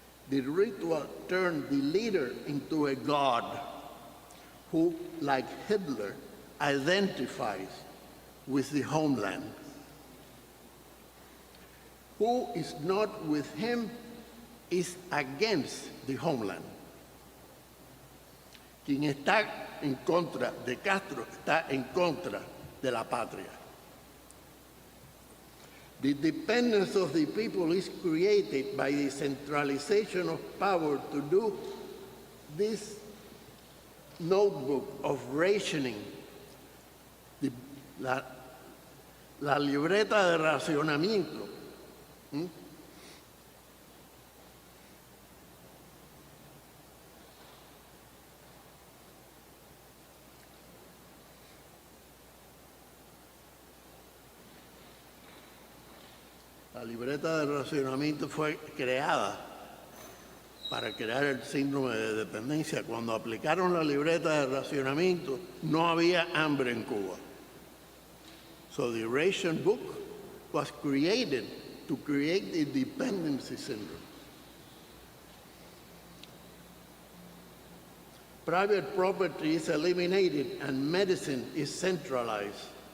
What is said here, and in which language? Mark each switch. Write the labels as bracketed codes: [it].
[en] The ritual turned the leader into a god who, like Hitler, identifies with the homeland. Who is not with him is against the homeland. [es] Quien está en contra de Castro está en contra de la patria. [en] The dependence of the people is created by the centralization of power to do this notebook of rationing, [es] la libreta de racionamiento. La libreta de racionamiento fue creada para crear el síndrome de dependencia. Cuando aplicaron la libreta de racionamiento, no había hambre en Cuba. [en] So the ration book was created to create the dependency syndrome. Private property is eliminated and medicine is centralized.